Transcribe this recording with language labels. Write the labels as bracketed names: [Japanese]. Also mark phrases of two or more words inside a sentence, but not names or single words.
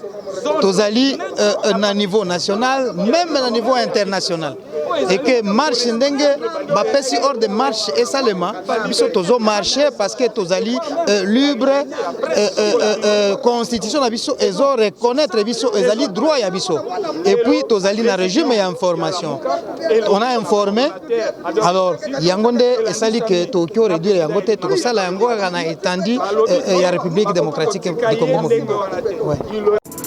[Lingala] tozali na [French] niveau national même [Lingala] na [French] niveau international et que marche [Lingala] ndenge bapesi [French] hors de marche [Lingala] esalema biso tozo [French] marcher parce que [Lingala] tozali [French] libre constitution [Lingala] na biso ezo reconnaître biso ezali droit ya biso [French] et puis [Lingala] tozali na régime ya information [French] on a informé alors [Lingala] yango nde esali que tokyo réduire yango te tokosala yango na etandi ya République démocratique du Congo. [French] Ouais.